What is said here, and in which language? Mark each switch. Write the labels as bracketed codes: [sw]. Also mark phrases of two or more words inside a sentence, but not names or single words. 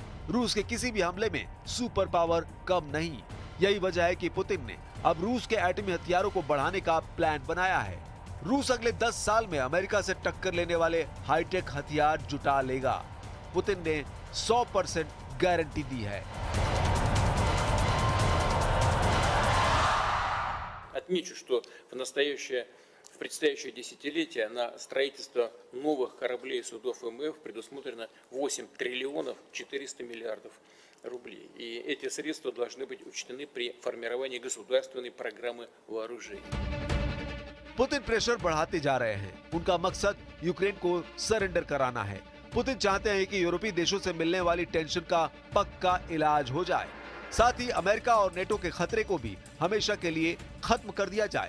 [hi] रूस के किसी भी हमले में सुपर पावर कम नहीं। यही वजह है कि पुतिन ने अब रूस के एटमी हथियारों को बढ़ाने का प्लान बनाया है। रूस अगले 10 साल में अमेरिका से टक्कर लेने वाले हाईटेक हथियार जुटा लेगा। पुतिन ने 100% गारंटी दी है। [ru] Отмечу, что в предстоящее десятилетие на строительство новых кораблей и судов МФ предусмотрено 8 триллионов 400 миллиардов рублей. И эти средства должны быть учтены при формировании государственной программы вооружений. [hi] पुतिन प्रेशर बढ़ाते जा रहे हैं। उनका मकसद यूक्रेन को सरेंडर कराना है। पुतिन चाहते हैं कि यूरोपीय देशों से मिलने वाली टेंशन का पक्का इलाज हो जाए। साथ ही अमेरिका और नेटो के खतरे को भी हमेशा के लिए खत्म कर दिया जाए।